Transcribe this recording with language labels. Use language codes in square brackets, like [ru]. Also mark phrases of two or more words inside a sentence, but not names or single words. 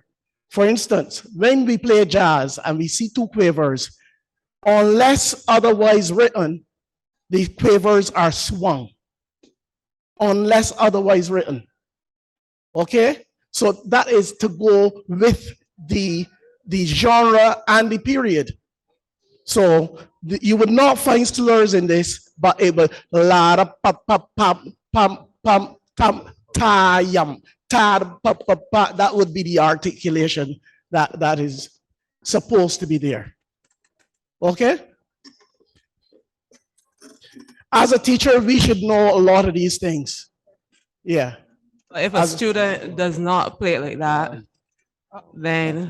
[en] For instance, when we play jazz and we see two quavers, unless otherwise written, the quavers are swung. Unless otherwise written. Okay? So that is to go with the genre and the period. So you would not find slurs in this, but it would la da pa pa pa pam pam tam tayam ta pa pa pa. That would be the articulation that is supposed to be there. Okay? As a teacher, we should know a lot of these things. Yeah. If a student does not play it like that, then